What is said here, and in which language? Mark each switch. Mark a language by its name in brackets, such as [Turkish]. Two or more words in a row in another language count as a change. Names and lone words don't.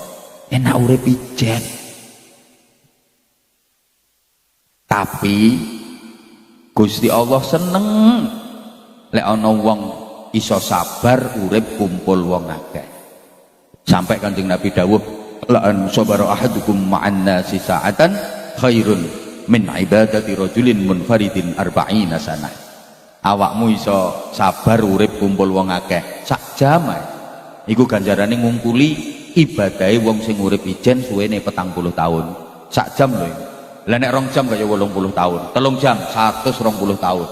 [Javanese] Enak urip ijen. Tapi Gusti Allah seneng lek ana wong iso sabar urip kumpul wong akeh. Sampai Kanjeng Nabi dawuh, [Arabic] لأن يصبر أحدكم مع الناس ساعة خير من عبادة رجل منفرد أربعين سنة. [Javanese] Awakmu iso sabar urip kumpul wong akeh sak jam ae. Iku ganjarane ngungkuli ibadahe wong sing urip ijen suwene 40 tahun. Sak jam lho. Lah nek 2 jam kaya 80 tahun, 3 jam 120 tahun.